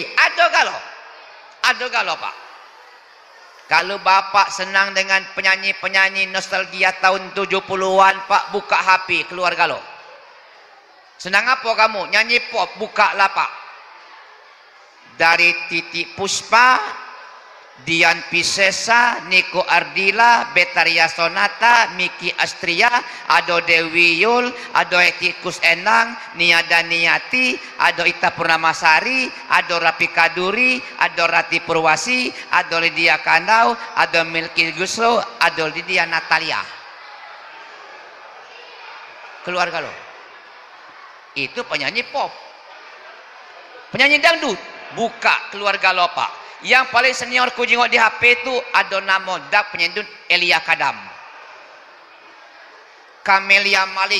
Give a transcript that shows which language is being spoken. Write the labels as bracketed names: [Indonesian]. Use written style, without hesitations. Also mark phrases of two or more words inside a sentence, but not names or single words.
[Indonesian] Ada galau Pak. Kalau Bapak senang dengan penyanyi-penyanyi nostalgia tahun 70-an Pak, buka HP keluar galau. Senang apa kamu? Nyanyi pop, buka lah Pak. Dari Titi Puspa, Dian Piscesa, Niko Ardila, Betaria Sonata, Miki Astria, Ado Dewi Yul, Ado Etikus Enang, Niada Niati, Ado Ita Purnamasari, Ado Rapi Kaduri, Ado Rati Purwasi, Ado Lydia Kandau, Ado Milky Guslo, Ado Lydia Natalia. Keluarga lo. Itu penyanyi pop. Penyanyi dangdut, buka keluarga lo Pak. Yang paling senior ku jengok di HP itu ada nama dak penyendun Elia Kadam, Kamelia Malik,